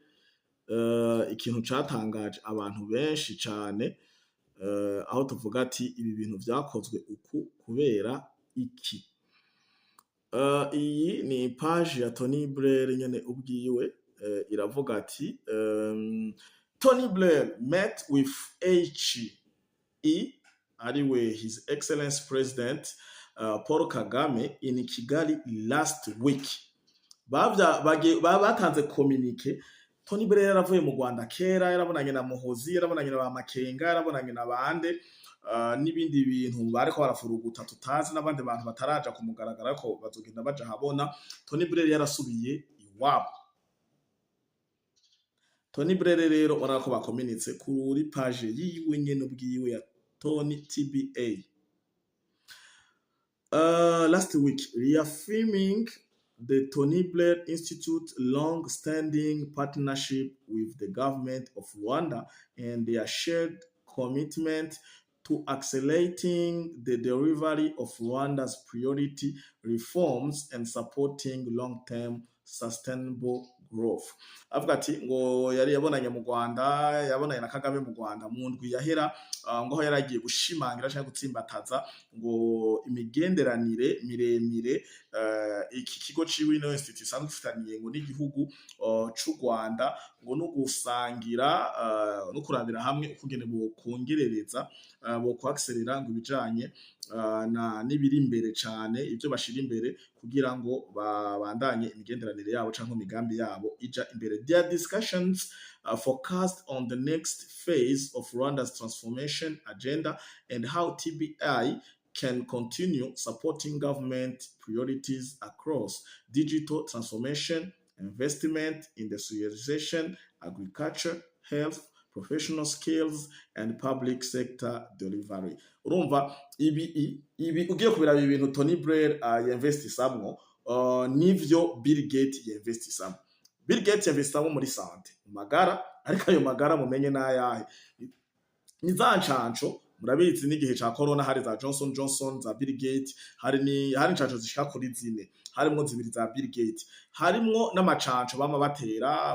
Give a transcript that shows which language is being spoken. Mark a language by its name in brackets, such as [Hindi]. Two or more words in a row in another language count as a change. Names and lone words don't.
[Rundi] Ikintu catangaje abantu benshi cane, aho tuvuga ati ibi bintu vyakozwe uku kubera iki. Iyi ni page ya Tony Blair nyene ubwiwe, iravuga ati [English] Tony Blair met with HE, ariwe His Excellency President Paul Kagame in Kigali last week. [Rundi] Batanze communique. Tony Blair yaravuye mu Rwanda kera, yarabonanye na Muhozi, yarabonanye na ba Makenga, yarabonanye na bande n'ibindi bintu bariko barafuruguta tutazi, n'abandi bantu bataraja kumugaragara ko bazogenda baja habona. Tony Blair yarasubiye iwabo. Tony Blair rero urabona ko bakominitse kuri page yiwe nyene ubwiwe ya Tony TBA. [English] Last week, reaffirming the Tony Blair Institute long-standing partnership with the government of Rwanda and their shared commitment to accelerating the delivery of Rwanda's priority reforms and supporting long-term sustainable growth. [Rundi] Avuga ati ngo yari yabonanye mu Rwanda, yabonanye na Kagame mu Rwanda mu ndwi yahera, ngo yaragiye gushimangira cyangwa gutsimbataza ngo imigenderanire miremire iki kigo ciwe ino institute isanzwe ifitaniye ngo n'igihugu c'u Rwanda, ngo no gusangira no kurabira hamwe ukugene bo kongerereza bo kwakserera ngo ibijanye na nibiri imbere cyane, ibyo bashira imbere kugira ngo babandanye imigenderanire yabo canke imigambi yabo ija imbere. [English] Their discussions focused on the next phase of Rwanda's transformation agenda and how TBI can continue supporting government priorities across digital transformation, investment, industrialization, agriculture, health, professional skills, and public sector delivery. [Rundi] Urumva ibi ugiye kubiraba ibintu Tony Blair yinvestisamwo nivyo Bill Gates yinvestisamwo. Bill Gates yinvestisamwo muri sante, magara, ariko ayo magara mumenye nayahe. Ni za ncanco murabizi n'igihe ca corona hari za Johnson Johnson, za Bill Gates, hari ncanco zishika kuri 4, harimwo 2 za Bill Gates, harimwo n'amacanco bama batera.